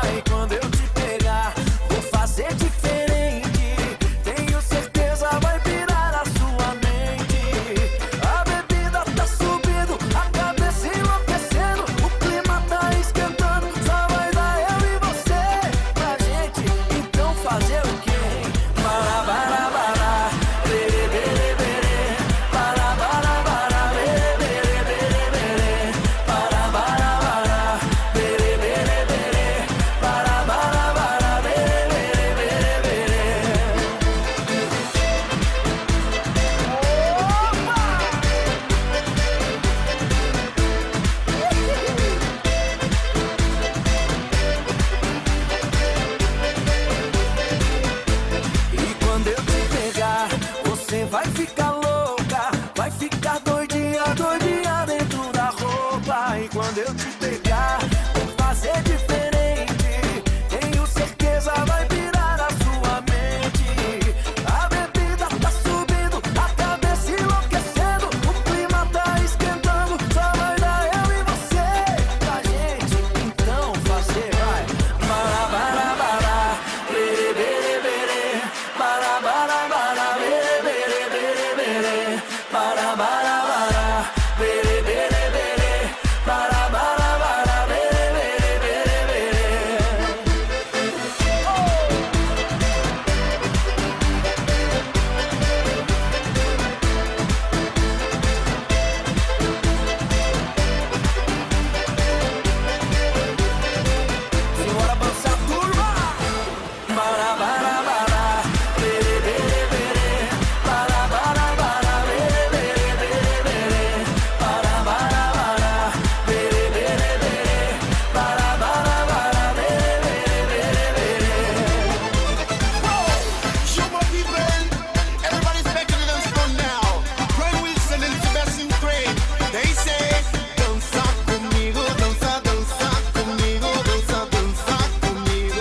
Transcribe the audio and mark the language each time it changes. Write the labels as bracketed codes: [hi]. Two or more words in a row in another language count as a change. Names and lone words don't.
[pt] E quando eu te pegar, vou fazer diferente. Tenho certeza vai virar a sua mente. A bebida tá subindo, a cabeça enlouquecendo, o clima tá esquentando. Só vai dar eu e você pra gente. Então fazer o quê? Bara bara bara, bere bere bere, bara bara bara, bere bere bere bere, bara bara bara, bere bere bere, bara bara bara, bere bere bere bere. E quando eu te pegar, você vai ficar louca, vai ficar doidinha, doidinha dentro da roupa. E quando eu te pegar, vou fazer diferente. Tenho certeza vai virar a sua mente. A bebida tá subindo, a cabeça enlouquecendo, o clima tá esquentando. Só vai dar eu e você pra gente. Então fazer vai. Bara bara bara, bere bere bere, bara bara bara, bere bere bere bere, bara bara bara, bere bere bere, bara bara bara, bere bere bere bere. Simbora dançar, turma! Bara bara bara, bere bere bere, bara bara bara, bere bere bere bere, bara bara bara, bere bere bere, bara bara bara, bere bere bere bere. [en] Show my people, everybody's back to the dance floor now. Brian Wilson and Sebastian Craig, they say, [pt] dança comigo, dança, dança comigo, dança, dança comigo.